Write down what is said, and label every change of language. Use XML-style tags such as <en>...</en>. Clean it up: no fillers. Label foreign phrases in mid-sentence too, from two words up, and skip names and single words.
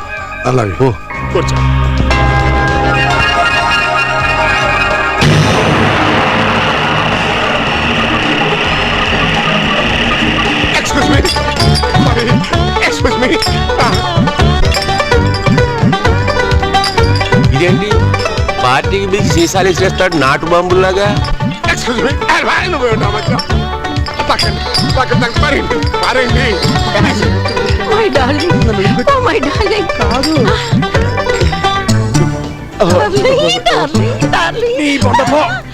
<te>అలాగే. ఓ కూర్చో.</te> <en>excuse me, excuse me.</en> <te>ఇదేంటి పార్టీకి పిలిచి సీసాలు ఇసిరేస్తాడు నాటు బాంబుల్లాగా?</te> <en>excuse me,</en> <te>నువ్వు మారేండి.</te> <en>My darling. Oh, my darling. Darling, darling, darling.</en> <te>నీ బొండపో.</te>